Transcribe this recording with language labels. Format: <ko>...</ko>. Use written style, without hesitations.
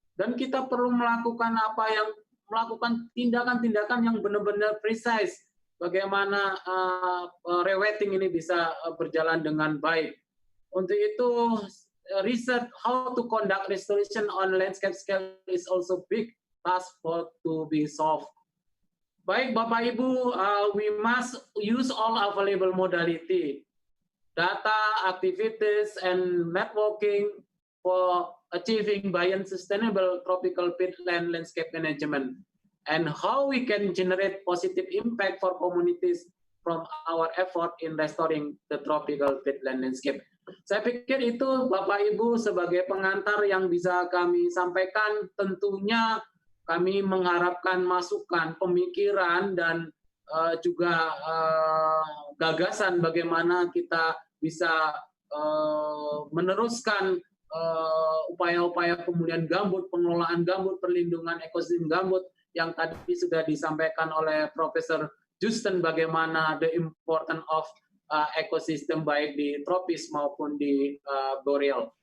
<id>Dan kita perlu melakukan melakukan tindakan-tindakan yang benar-benar precise. Bagaimana rewetting ini bisa berjalan dengan baik. Untuk itu,</id> <en>research how to conduct restoration on landscape scale is also big task to be solved.</en> <id>Baik, Bapak Ibu,</id> <en>we must use all available modality, data, activities, and networking for achieving Bayan sustainable tropical peatland landscape management, and how we can generate positive impact for communities from our effort in restoring the tropical peatland landscape.</en> <id>Saya pikir itu Bapak Ibu sebagai pengantar yang bisa kami sampaikan. Tentunya kami mengharapkan masukan, pemikiran, dan juga gagasan bagaimana kita bisa meneruskan upaya-upaya pemulihan gambut, pengelolaan gambut, perlindungan ekosistem gambut yang tadi sudah disampaikan oleh Profesor Joosten, bagaimana</id> <en>the importance of</en> <id>ekosistem baik di tropis maupun di boreal.</id>